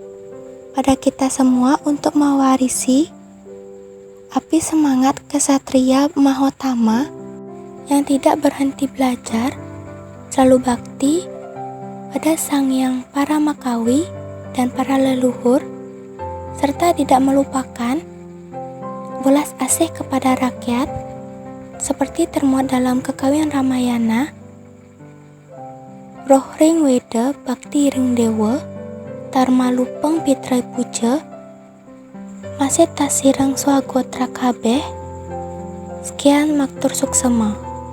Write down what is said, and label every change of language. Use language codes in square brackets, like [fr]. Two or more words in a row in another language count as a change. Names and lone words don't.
[id] pada kita semua untuk mewarisi api semangat kesatria Mahotama yang tidak berhenti belajar, selalu bakti pada Sang Hyang Paramakawi dan para leluhur, serta tidak melupakan welas asih kepada rakyat seperti termuat dalam Kekawian Ramayana. [kaw] Roh ring weda bakti ring dewa, Tarma lupeng pitrai puja, masih tasirang swagotra kabeh. [id] Sekian [ban] maktur suksema.